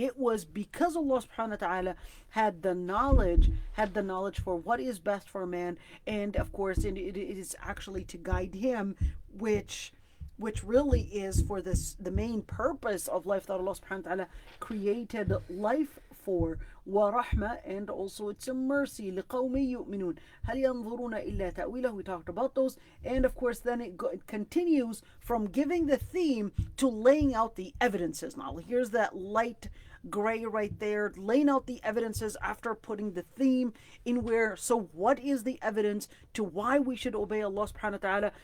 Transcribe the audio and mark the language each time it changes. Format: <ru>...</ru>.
<en>It was because Allah subhanahu wa ta'ala had the knowledge for what is best for man, and of course it is actually to guide him, which really is for the main purpose of life that Allah subhanahu wa ta'ala created life for.</en> <ar>ورحمة,</ar> <en>and also it's a mercy.</en> <ar>لقوم يؤمنون هل ينظرون إلا تأويله.</ar> <en>We talked about those, and of course then it continues from giving the theme to laying out the evidences. Now here's that light gray right there, laying out the evidences after putting the theme in where. So what is the evidence to why we should obey Allah subhanahu wa ta'ala?</en>